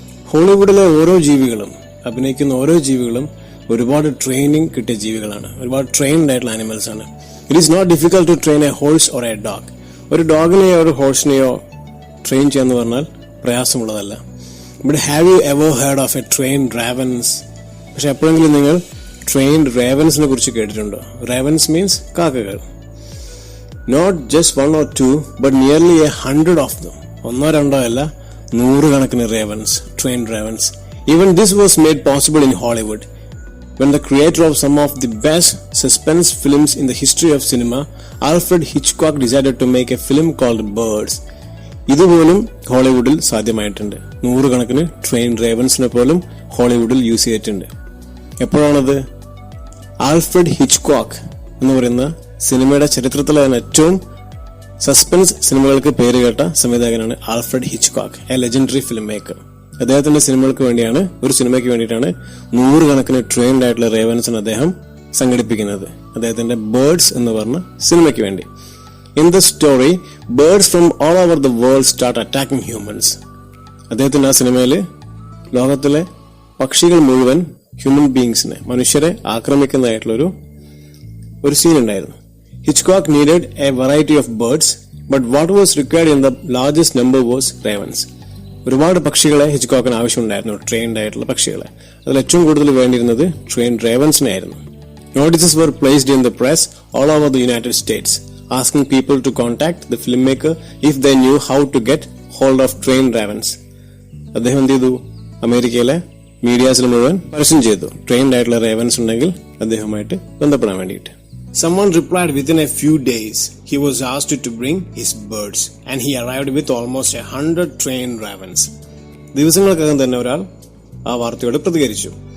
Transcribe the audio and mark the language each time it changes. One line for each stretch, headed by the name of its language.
Malayalam: ഹോളിവുഡിലെ ഓരോ ജീവികളും, അഭിനയിക്കുന്ന ഓരോ ജീവികളും ഒരുപാട് ട്രെയിനിങ് കിട്ടിയ ജീവികളാണ്, ഒരുപാട് ട്രെയിൻഡ് ആയിട്ടുള്ള ആനിമൽസ് ആണ്.
English: It is not difficult to train a horse or a dog.
Malayalam: ഒരു ഡോഗിനെയോ ഒരു ഹോഴ്സിനെയോ ട്രെയിൻ ചെയ്യാന്ന് പറഞ്ഞാൽ പ്രയാസമുള്ളതല്ല.
English: But have you ever heard of a trained ravens?
Malayalam: പക്ഷെ എപ്പോഴെങ്കിലും നിങ്ങൾ ട്രെയിൻഡ് റേവൻസിനെ കുറിച്ച് കേട്ടിട്ടുണ്ടോ?
English: Ravens means കാക്കകൾ. Not just 1 or 2 but nearly 100 of them.
Malayalam: 1 2 അല്ല, 100 കണക്കിന് ravens, trained ravens.
English: Even this was made possible in Hollywood when the creator of some of the best suspense films in the history of cinema, Alfred Hitchcock, decided to make a film called Birds.
Malayalam: ഇതുപോലും ഹോളിവുഡിൽ സാധ്യമായിട്ടുണ്ട്. 100 കണക്കിന് train റേവൻസിനെ പോലും ഹോളിവുഡിൽ use ചെയ്തിട്ടുണ്ട്. എപ്പോഴാണത്? Alfred Hitchcock എന്ന് പറയുന്ന സിനിമയുടെ ചരിത്രത്തിലെ ഏറ്റവും suspense സിനിമകൾക്ക് പേരുകേട്ട സംവിധായകനാണ് Alfred Hitchcock,
English: A legendary film maker.
Malayalam: അദ്ദേഹത്തിന്റെ സിനിമകൾക്ക് വേണ്ടിയാണ്, ഒരു സിനിമയ്ക്ക് വേണ്ടിയിട്ടാണ് 100 കണക്കിന് ട്രെയിൻഡ് ആയിട്ടുള്ള റേവൻസിന് അദ്ദേഹം സംഘടിപ്പിക്കുന്നത്, അദ്ദേഹത്തിന്റെ ബേർഡ്സ് എന്ന് പറഞ്ഞ സിനിമയ്ക്ക് വേണ്ടി.
English: In the story, birds from all over the world start attacking humans.
Malayalam: അദ്ദേഹത്തിന്റെ ആ സിനിമയിൽ ലോകത്തിലെ പക്ഷികൾ മുഴുവൻ ഹ്യൂമൻ ബീങ്സിനെ, മനുഷ്യരെ ആക്രമിക്കുന്നതായിട്ടുള്ള ഒരു സീൻ ഉണ്ടായിരുന്നു.
English: Hitchcock needed a variety of birds, but what was required in the largest number was ravens.
Malayalam: ഒരുപാട് പക്ഷികളെ ഹിച്ച്കോക്കിന് ആവശ്യമുണ്ടായിരുന്നു, ട്രെയിൻഡ് ആയിട്ടുള്ള പക്ഷികളെ. അതിൽ ഏറ്റവും കൂടുതൽ വേണ്ടിയിരുന്നത് ട്രെയിൻഡ് റേവൻസിനെ ആയിരുന്നു.
English: Notices were placed in the press all over the United States, asking people to contact the filmmaker if they knew how to get hold of trained ravens.
Malayalam: അദ്ദേഹം എന്ത് ചെയ്തു? അമേരിക്കയിലെ മീഡിയാസിൽ മുഴുവൻ പരസ്യം ചെയ്തു, ട്രെയിൻഡ് ആയിട്ടുള്ള റേവൻസ് ഉണ്ടെങ്കിൽ അദ്ദേഹവുമായിട്ട് ബന്ധപ്പെടാൻ വേണ്ടിയിട്ട്.
English: Someone replied within a few days he was asked to bring his birds, and he arrived with almost 100 trained ravens.
Malayalam: ദിവസങ്ങൾക്കകം തന്നെ ഒരാൾ ആ വാർത്തയോട് പ്രതികരിച്ചു.